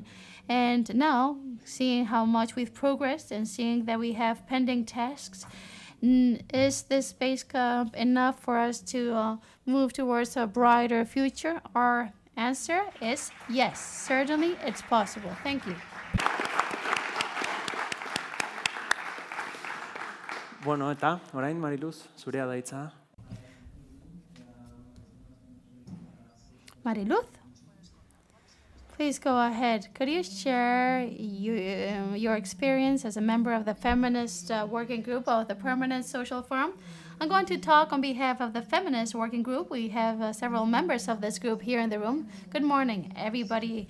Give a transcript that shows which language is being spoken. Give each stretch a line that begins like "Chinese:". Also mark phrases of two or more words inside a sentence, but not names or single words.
English: And now, seeing how much we've progressed and seeing that we have pending tasks, is this space enough for us to move towards a brighter future? Our answer is yes, certainly it's possible. Thank you.
Basque: Bueno, eta, orain, Mariluz, zurea da hitza. Mariluz,
English: please go ahead. Could you share your experience as a member of the feminist working group of the Permanent Social Forum? I'm going to talk on behalf of the Feminist Working Group. We have several members of this group here in the room. Good morning, everybody.